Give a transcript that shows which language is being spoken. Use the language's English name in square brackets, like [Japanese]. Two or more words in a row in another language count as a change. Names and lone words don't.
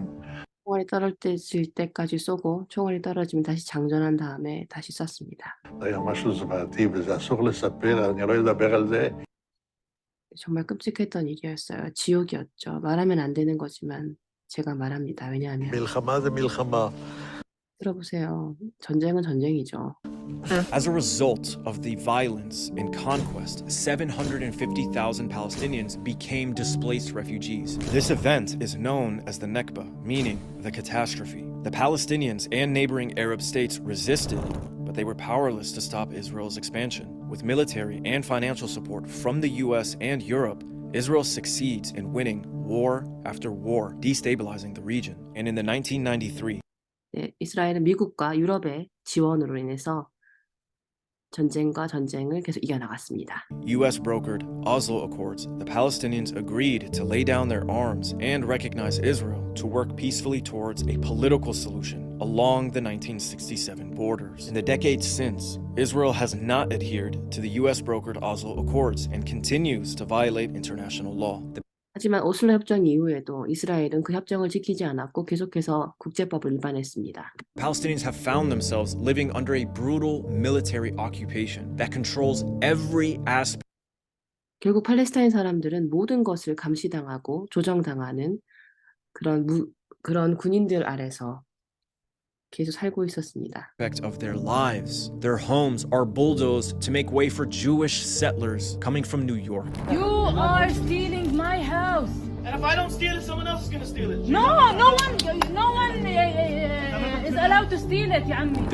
[Korean] 총알이 떨어질 때까지 쏘고 총알이 떨어지면 다시 장전한 다음에 다시 쐈습니다. [Hebrew] זה היה משהו זוועתי וזה אסור לספר, אני לא אדבר על זה. [Korean] 정말 끔찍했던 일이었어요. 지옥이었죠. 말하면 안 되는 거지만 제가 말합니다. 왜냐하면 [Hebrew] מלחמה זה מלחמה. [Korean] 들어보세요. 전쟁은 전쟁이죠. [English] As a result of the violence and conquest, 750,000 Palestinians became displaced refugees. This event is known as the Nakba, meaning the catastrophe. The Palestinians and neighboring Arab states resisted, but they were powerless to stop Israel's expansion. With military and financial support from the US and Europe, Israel succeeds in winning war after war, destabilizing the region. And in the 1993 [Korean] 네, 이스라엘은 미국과 유럽의 지원으로 인해서 전쟁과 전쟁을 계속 이겨나갔습니다. [English] US brokered Oslo Accords, the Palestinians agreed to lay down their arms and recognize Israel to work peacefully towards a political solution along the 1967 borders. In the decades since, Israel has not adhered to the US brokered Oslo Accords and continues to violate international law. [Korean] 하지만 오슬로 협정 이후에도 이스라엘은 그 협정을 지키지 않았고 계속해서 국제법을 위반했습니다. [English] Palestinians have found themselves living under a brutal military occupation that controls every aspect [Korean] 결국 팔레스타인 사람들은 모든 것을 감시당하고 조정당하는 그런 군인들 아래서 계속 살고 있었습니다. [English] of their lives. Their homes are bulldozed to make way for Jewish settlers coming from New York. You are stealing my house. And if I don't steal it, someone else is gonna steal it. No one is allowed to steal it, [Arabic] يا عمي.